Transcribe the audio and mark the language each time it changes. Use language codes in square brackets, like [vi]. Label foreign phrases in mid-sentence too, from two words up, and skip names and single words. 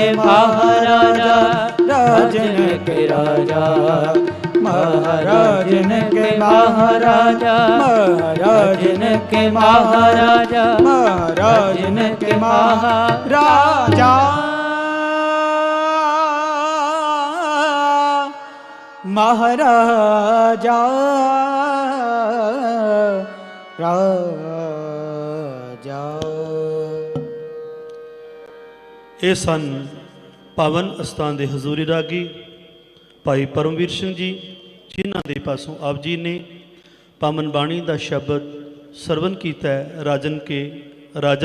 [hi] महाराजा, राजन के राजा, महाराजन के महाराजा, महाराजन के महाराजा, महाराजन के महाराजा, महाराजा, राजा। [pa] ਇਹ ਸਨ ਪਾਵਨ ਅਸਥਾਨ ਦੇ ਹਜ਼ੂਰੀ ਰਾਗੀ ਭਾਈ ਪਰਮਵੀਰ ਸਿੰਘ ਜੀ, ਜਿਨ੍ਹਾਂ ਦੇ ਪਾਸੋਂ ਆਪ ਜੀ ਨੇ ਪਾਵਨ ਬਾਣੀ ਦਾ ਸ਼ਬਦ ਸਰਵਨ ਕੀਤਾ ਹੈ, [hi] राजन के राजा।